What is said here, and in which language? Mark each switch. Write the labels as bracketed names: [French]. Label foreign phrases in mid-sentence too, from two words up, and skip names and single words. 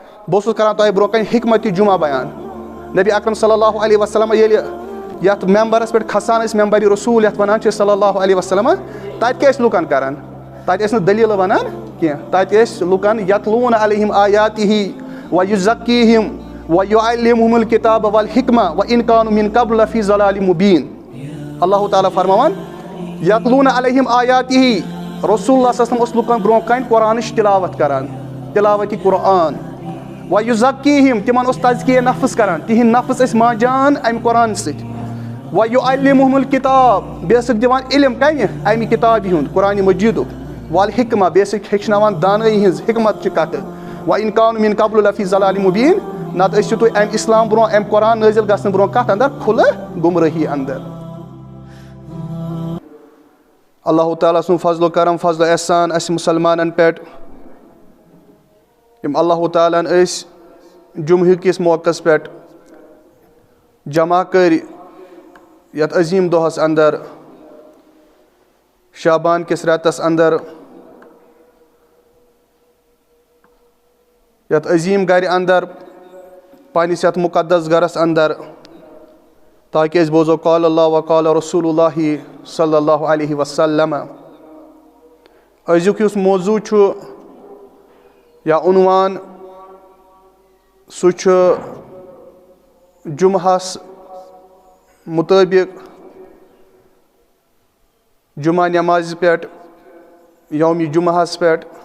[Kashmiri] بہٕ اوسُس کران تۄہہِ برونٛہہ کَنہِ حکمتِ جمعہ بیان. نبی اکرم صلی اللہ علیہ وسلم ییٚلہِ یَتھ ممبرس پٮ۪ٹھ کھسان ٲسۍ ممبرِ رسوٗل یَتھ وَنان چھِ صلی اللہ علیہ وسلم, تَتہِ کیٛاہ ٲسۍ لُکن کران؟ تَتہِ ٲسۍ نہٕ دٔلیٖلہٕ وَنان کینٛہہ, تَتہِ ٲسۍ لُکن [Arabic] یتلوٗنَ علیہم آیاتِہ وَیُزَکیٖہِم وَیُعَلِّمُہُم الکِتابَ وَالحِکمہ وَإِن کانوا مِن قبل لفی ضلالٍ مُبیٖن. [Kashmiri] اللہ تعالیٰ فرماوان [Arabic] یتلوٗنَ علیہم آیاتِہ, [Kashmiri] رسول اللہ صلی اللہ علیہ وسلم اوس لُکن برونٛہہ کَنہِ قرآنٕچ تِلاوت کران, تِلاوتِ قرآن. وَیُزَکیٖہِم, تِمن اوس تزکیہ نفس کران, تِہنٛدۍ نفس ٲسۍ منٛجان امہِ قرآن سۭتۍ. [Arabic] وَیُعَلِّمُہُم الکِتاب, [Kashmiri] بیٚیہِ ٲسِکھ دِوان علم کمہِ امہِ کِتابہِ ہُنٛد قرآنِ مجیٖدُک. والحِکمہ, بیٚیہِ ٲسِکھ ہیٚچھناوان دانٲیی ہِنٛز حکمتچہِ کتھٕ. [Arabic] وَإِن کانوا مِن قبل لفی ضلالٍ مُبیٖن, [Kashmiri] نتہٕ ٲسِو تُہۍ امہِ اسلام برونٛہہ امہِ قرآن نٲزِل گژھنہٕ برونٛہہ کتھ انٛدر کھُلہٕ گُمرٲہی انٛدر. اللہ تعالیٰ سُنٛد فضل و کرم فضل و احسان اسہِ مُسلمانن پٮ۪ٹھ یِم اللہ تعالیٰ ہن أسۍ جمعہ کِس موقعس پٮ۪ٹھ جمع کٔرۍ یتھ عظیم دۄہس انٛدر, شابان کِس رٮ۪تس انٛدر, یتھ عظیم گرِ انٛدر, پننِس یتھ مقدس گرس انٛدر, تاکہِ أسۍ بوزو [Arabic] قال اللہ و قال رسول اللہ [Kashmiri] صلی اللہ علیہ وسلم. أزیُک یُس موضوٗع چھُ یا عنوان, سُہ چھُ جمعہس مُطٲبق جمعہ نٮ۪مازِ پٮ۪ٹھ یومِ جمعہس پٮ۪ٹھ.